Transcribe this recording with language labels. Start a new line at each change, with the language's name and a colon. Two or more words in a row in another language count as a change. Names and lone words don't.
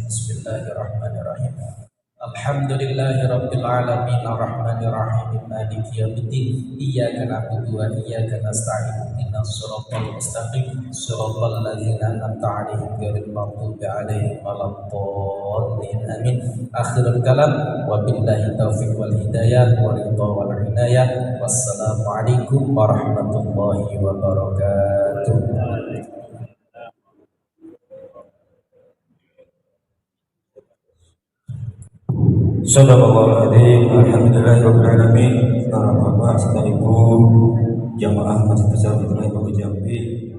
Arabic: بسم الله الرحمن الرحيم. الحمد لله رب العالمين، الرحمن الرحيم، مالك يوم الدين، إياك نعبد وإياك نستعين، اهدنا الصراط المستقيم، صراط الذين أنعمت عليهم غير المغضوب عليهم ولا الضالين. آمين. آخر الكلام، وبالله التوفيق والهداية والرضا والعناية. والسلام عليكم ورحمة الله وبركاته. صدق الله الحمد لله رب العالمين.
Indonesian: Para bapak, saudara ibu, jamaah Masjid Besar Fitnah Jambi.